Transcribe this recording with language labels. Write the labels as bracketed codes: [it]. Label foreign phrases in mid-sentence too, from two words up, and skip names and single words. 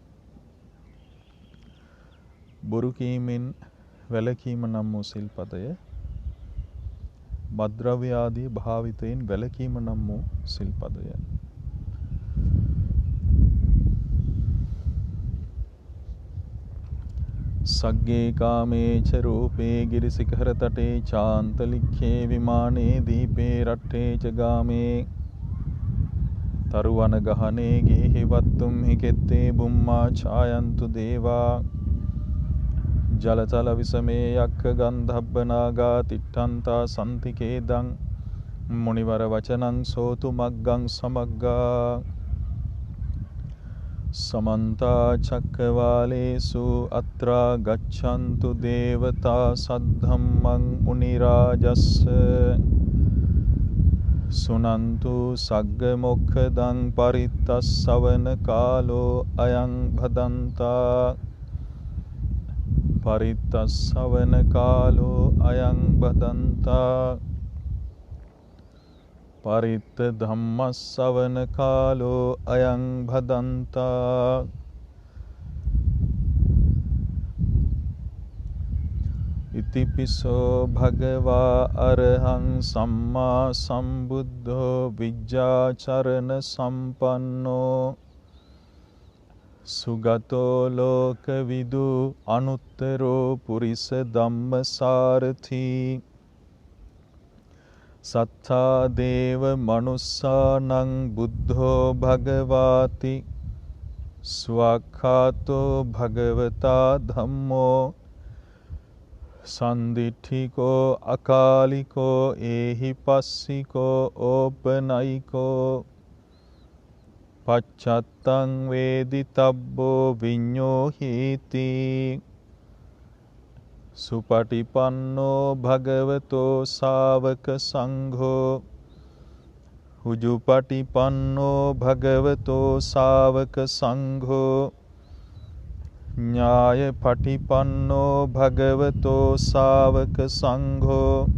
[si] බොරු කීමෙන් වැළකීම නම් වූ සිල්පදය, මත්ද්‍රව්‍ය ආදී භාවිතයෙන් වැළකීම නම් වූ සිල්පදය, [pi] සග්ගේ කාමේච රූපේ ගිරිසිඛර තටේ චාන්තලික්ඛේ විමානේ දීපේ රට්ඨේ ච ගාමේ තරුවන ගහනේ ගේහි වත්තුම් හිකෙත්තේ බුම්මා ඡායන්තු දේවා ජලතල විසමේ යක්ඛ ගන්ධබ්බ නාගා තිට්ඨන්තා සම්තිකේදං මුනිවර වචනං සෝතු මග්ගං සමග්ගා. समन्ता चक्रवालेषु अत्रा गच्छन्तु देवता सद्धम्मं मुनिराजस्य सुनन्तु सग्गमोक्षदं परितस्सवन कालो अयं भदन्ता परितस्सवन कालो अयं भदन्ता परित्त ධම්මස්සවන කාලෝ අයං භදන්තා. ඉතිපිසෝ භගවා අරහං සම්මා සම්බුද්ධෝ විජ්ජාචරණ සම්පන්නෝ සුගතෝ ලෝකවිදු අනුත්තරෝ පුරිස ධම්මසාරථි සත්තා දේව මනුස්සානං බුද්ධෝ භගවාති ස්වක්ඛාතෝ භගවතා ධම්මෝ සන්දිඨිකෝ අකාලිකෝ ඒහි පස්සිකෝ ඕපනයිකෝ පච්චත්තං වේදිතබ්බෝ විඤ්ඤෝ හීති සුපටිපන්නෝ භගවතෝ ශාවක සංඝෝ උජුපටිපන්නෝ භගවතෝ ශාවක සංඝෝ ඥායපටිපන්නෝ භගවතෝ ශාවක සංඝෝ